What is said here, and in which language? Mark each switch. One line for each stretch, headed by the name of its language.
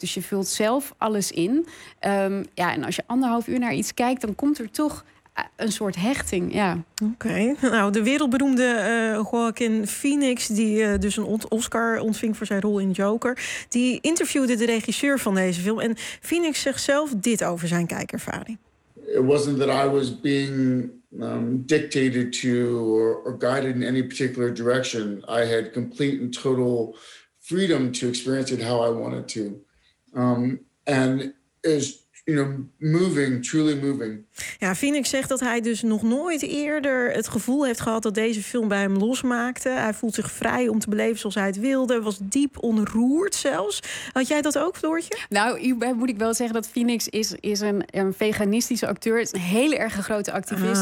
Dutch: Dus je vult zelf alles in. Ja, en als je anderhalf uur naar iets kijkt, dan komt er toch een soort hechting, ja. Oké. Okay. Nou, de wereldberoemde Joaquin Phoenix, die dus een Oscar ontving voor zijn rol in Joker, die interviewde de regisseur van deze film. En Phoenix zegt zelf dit over zijn kijkervaring.
English: It wasn't that I was being dictated to or guided in any particular direction. I had complete and total freedom to experience it how I wanted to. And is moving.
Dutch: Ja, Phoenix zegt dat hij dus nog nooit eerder het gevoel heeft gehad dat deze film bij hem losmaakte. Hij voelt zich vrij om te beleven zoals hij het wilde. Was diep ontroerd zelfs. Had jij dat ook, Floortje? Nou, moet ik wel zeggen dat Phoenix is een veganistische acteur. Het is een heel erg grote activist.